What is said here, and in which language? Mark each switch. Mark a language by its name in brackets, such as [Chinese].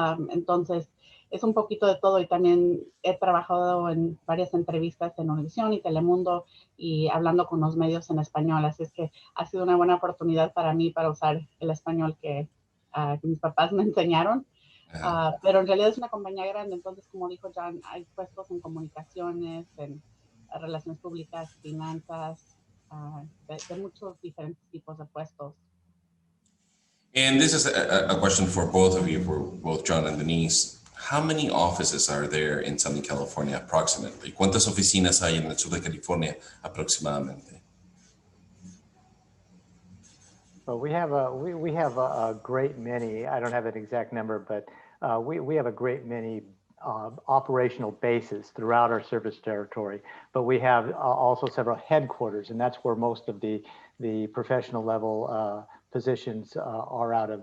[Spanish] Entonces, es un poquito de todo, y también he trabajado en varias entrevistas en Univisión y Telemundo y hablando con los medios en español, así es que ha sido una buena oportunidad para mí para usar el español que mis papás me enseñaron. Pero en realidad es una compañía grande, entonces como dijo John, hay puestos en comunicaciones, en relaciones públicas, finanzas, de muchos diferentes tipos de puestos. [English] And this is a question for both of you, for both John and Denise. How many offices are there in Southern California approximately? [Spanish] ¿Cuántas oficinas hay en el sur de California aproximadamente? [English] Well, we have a great many. I don't have an exact number, but we have a great many operational bases throughout our service territory. But we have also several headquarters, and that's where most of the professional level positions are out of.